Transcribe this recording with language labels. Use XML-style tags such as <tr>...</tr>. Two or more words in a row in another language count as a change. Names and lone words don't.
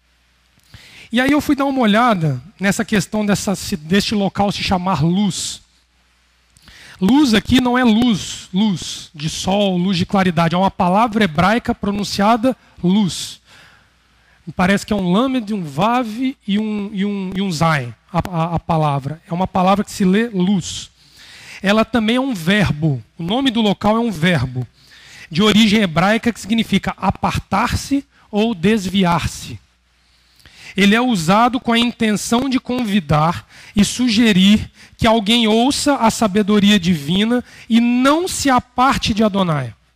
<pt>E aí eu fui dar uma olhada nessa questão deste local se chamar luz. Luz aqui não é luz de sol, luz de claridade. É uma palavra hebraica pronunciada luz. Me parece que é um lamed, um vav e um zain, a palavra. É uma palavra que se lê luz. Ela também é um verbo. O nome do local é um verbo de origem hebraica que significa apartar-se ou desviar-se. Ele é usado com a intenção de convidar e sugerir que alguém ouça a sabedoria divina e não se aparte de Adonai.</pt>